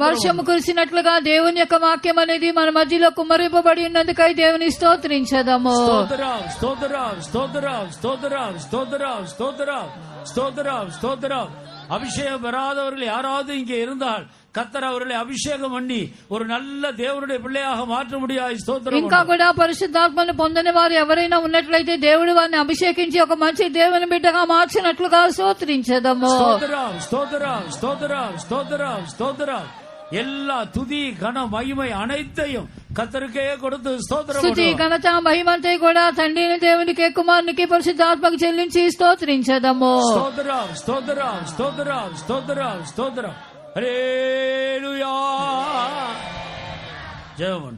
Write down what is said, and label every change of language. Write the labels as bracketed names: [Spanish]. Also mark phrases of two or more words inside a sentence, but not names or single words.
[Telugu] వర్షము కురిసినట్లుగా దేవుని యొక్క వాక్యం అనేది మన మధ్యలో కుమ్మరింపబడి ఉన్నందుకై దేవుని స్తోత్రించెదము. స్తోత్రం స్తోత్రం స్తోత్రం స్తోత్రం స్తోత్రం స్తోత్రం స్తోత్రం స్తోత్రం. [Tamil] அபிஷேகம் பெறாதவர்கள் யாராவது இங்கே இருந்தால் கர்த்தர் அவர்களை அபிஷேகம் பண்ணி ஒரு நல்ல தேவனுடைய பிள்ளையாக மாற்ற முடியாது. [Telugu] స్తోత్రం. ఇంకా కూడా పరిశుద్ధాత్మను పొందని వారు ఎవరైనా ఉన్నట్లయితే దేవుడు వారిని అభిషేకించి ఒక మంచి దేవుని బిడ్డగా మార్చినట్లుగా స్తోత్రించెదము. స్తోత్రం స్తోత్రం స్తోత్రం స్తోత్రం స్తోత్రం. [Tamil] எல்லா துதி கன மகிமை அனைத்தையும் கர்த்தருக்கே கொடுத்து స్తోత్రం. [Telugu] స్తుతి ఘనత మహిమంతా కూడా తండ్రిని దేవునికి కుమారునికి పరిశుద్ధాత్మకు చెల్లించి స్తోత్రించెదము. స్తోత్రం స్తోత్రం స్తోత్రం స్తోత్రం స్తోత్రం. హల్లెలూయా. జయమండు.